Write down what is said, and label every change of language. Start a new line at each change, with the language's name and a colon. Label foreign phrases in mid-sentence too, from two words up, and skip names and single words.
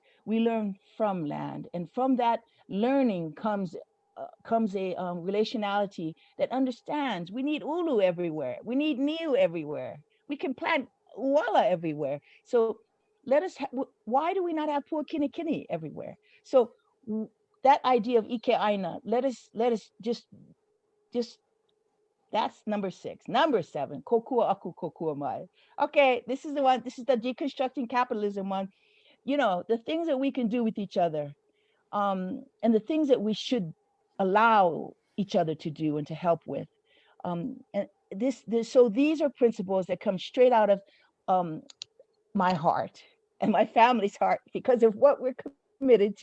English: We learn from land, and from that learning comes a relationality that understands we need ulu everywhere, we need niu everywhere, we can plant uala everywhere. So why do we not have puakinikini everywhere? So that idea of
Hawaiian: Ike Aina,
English: let us just that's number 6. Number 7,
Hawaiian: kokua aku kokua mai.
English: Okay, this is the one, this is the deconstructing capitalism one. You know, the things that we can do with each other, and the things that we should allow each other to do and to help with. And so these are principles that come straight out of um, my heart and my family's heart because of what we're committed to.